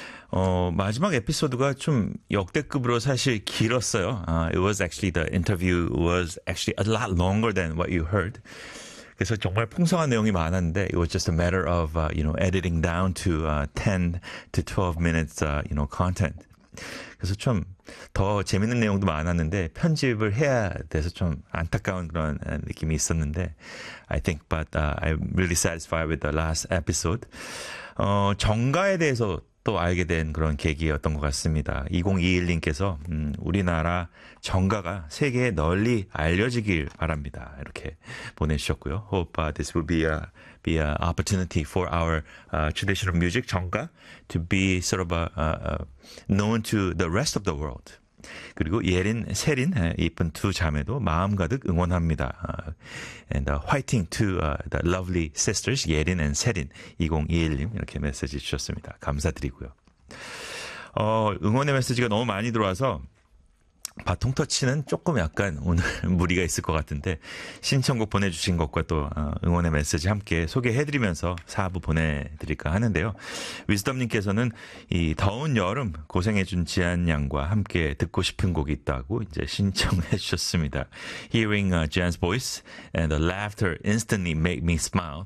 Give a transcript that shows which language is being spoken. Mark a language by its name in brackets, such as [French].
[Korean] 마지막 에피소드가 좀 역대급으로 사실 길었어요. [English] It was actually, the interview was actually a lot longer than what you heard. [Korean] 그래서 정말 풍성한 내용이 많았는데, [English] it was just a matter of, you know, editing down to 10 to 12 minutes, you know, content. [Korean] 그래서 좀 더 재밌는 내용도 많았는데 편집을 해야 돼서 좀 안타까운 그런 느낌이 있었는데 [English] I think, but I'm really satisfied with the last episode. [Korean] 정가에 대해서 또 알게 된 그런 계기였던 것 같습니다. 2021님께서 우리나라 정가가 세계에 널리 알려지길 바랍니다. 이렇게 보내주셨고요. [English] Hope this will be an opportunity for our traditional music, 정가, to be sort of known to the rest of the world. [Korean] 그리고 예린, 세린, 이쁜 두 자매도 마음 가득 응원합니다. [English] And fighting to the lovely sisters, 예린 and 세린, [Korean] 2021님, 이렇게 메시지 주셨습니다. 감사드리고요. 응원의 메시지가 너무 많이 들어와서 바통터치는 조금 약간 오늘 무리가 있을 것 같은데 신청곡 보내주신 것과 또 응원의 메시지 함께 소개해드리면서 4부 보내드릴까 하는데요. 위즈덤님께서는 이 더운 여름 고생해준 지안 양과 함께 듣고 싶은 곡이 있다고 이제 신청해주셨습니다. [English] Hearing Jan's voice and the laughter instantly make me smile.